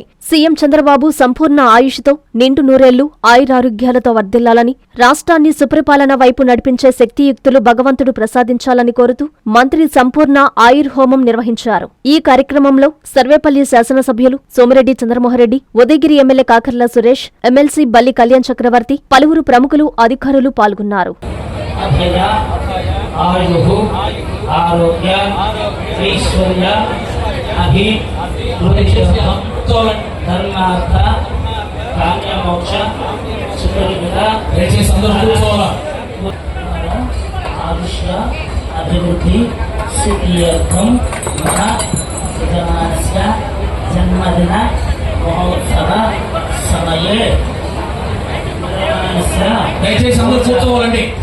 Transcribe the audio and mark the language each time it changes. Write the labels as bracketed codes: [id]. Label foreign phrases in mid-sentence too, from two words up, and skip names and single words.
[te] సీఎం చంద్రబాబు సంపూర్ణ ఆయుష్తో నిండు నూరేళ్లు ఆయురారోగ్యాలతో వర్ధిల్లాలని, రాష్ట్రాన్ని సుపరిపాలన వైపు నడిపించే శక్తియుక్తులు భగవంతుడు ప్రసాదించాలని కోరుతూ మంత్రి సంపూర్ణ ఆయుర్హోమం నిర్వహించారు. ఈ కార్యక్రమంలో సర్వేపల్లి శాసనసభ్యులు సోమిరెడ్డి చంద్రమోహన్రెడ్డి, ఉదయగిరి ఎమ్మెల్యే కాకర్ల సురేష్, ఎమ్మెల్సీ బల్లి కళ్యాణ్ చక్రవర్తి, పలువురు ప్రముఖులు, అధికారులు పాల్గొన్నారు. [sa] आयुः आरोग्य ऐश्वर्य अभिवृद्धिर्धर्मार्थ काम्यमोक्ष सुखनिमित्त आयुष्य अभिवृद्धि सिद्ध्यर्थं मम यजमानस्य जन्मदिन महोत्सव समये [te] దయచేసి అందరూ కూర్చోవాలండి.